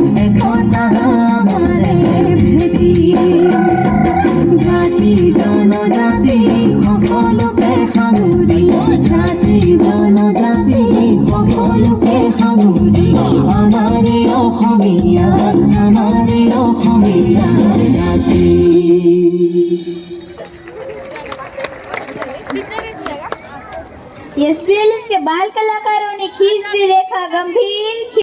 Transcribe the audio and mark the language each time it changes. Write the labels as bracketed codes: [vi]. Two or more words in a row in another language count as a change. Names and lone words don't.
[as] প্ৰীতি জাতি জনজাতি সকলোকে সাঙুৰি জাতি জনজাতি সকলোকে সাঙুৰি আমাৰে অসমীয়া জাতি [hi] एसपीएल के बाल कलाकारों ने खींच दी रेखा गंभीर।